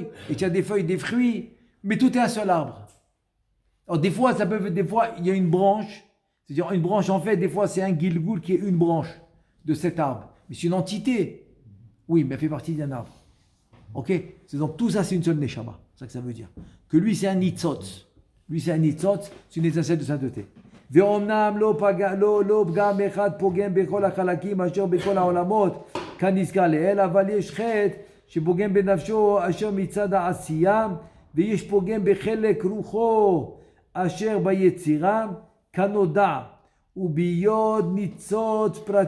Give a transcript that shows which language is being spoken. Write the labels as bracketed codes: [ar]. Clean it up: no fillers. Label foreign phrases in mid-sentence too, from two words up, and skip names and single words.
[fr] Et tu as des feuilles, des fruits. Mais tout est un seul arbre. Alors des fois, il y a une branche. C'est-à-dire une branche, en fait, des fois, c'est un gilgoul qui est une branche de cet arbre. Mais c'est une entité. Oui, mais elle fait partie d'un arbre. Ok? Donc tout ça, c'est une seule neshama. C'est ça que ça veut dire. Que lui, c'est un nitzotz. Lui, c'est un nitzotz. C'est une étincelle de sainteté. [he] ואומנם לא פגם אחד פוגם בכל החלקים אשר בכל העולמות כנזכר לאל, אבל יש חטא שפוגם בנפשו אשר מצד העשייה, ויש פוגם בחלק רוחו אשר ביצירה כנודע, וביות ניצוץ